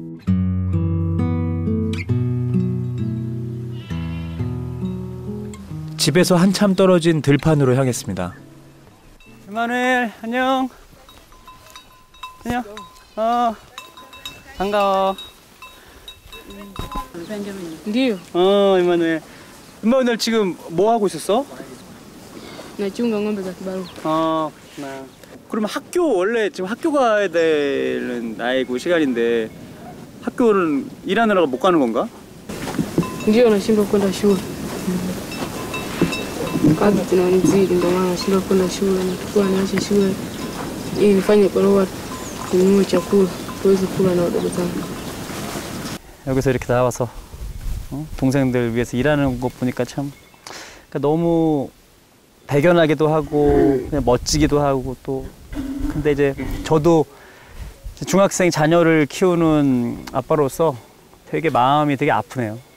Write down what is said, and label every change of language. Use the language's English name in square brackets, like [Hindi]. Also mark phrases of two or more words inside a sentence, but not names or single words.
[Korean] 집에서 한참 떨어진 들판으로 향했습니다. 이마누엘 안녕. 안녕. 반가워. [Swahili] Ndio, [Korean] 이마누엘. 이마누엘 지금 뭐 하고 있었어? [Swahili] nachunga ng'ombe za kibarua. [Korean] 그렇구나. 그러면 학교 원래 지금 학교 가야 되는 나이고 시간인데 학교는 일하느라고 못 가는 건가? [Swahili] Ndio, nashindwa kwenda shule. Kazi zinanizidi, ndio maana nashindwa kwenda shule. Natakiwa niache shule ili nifanye barua ninunue chakula tuweze kula na wadogo zangu. [Korean] 여기서 이렇게 나와서 동생들 위해서 일하는 거 보니까 참 그러니까 너무 대견하기도 하고 그냥 멋지기도 하고 또 근데 이제 저도 중학생 자녀를 키우는 아빠로서 되게 마음이 되게 아프네요.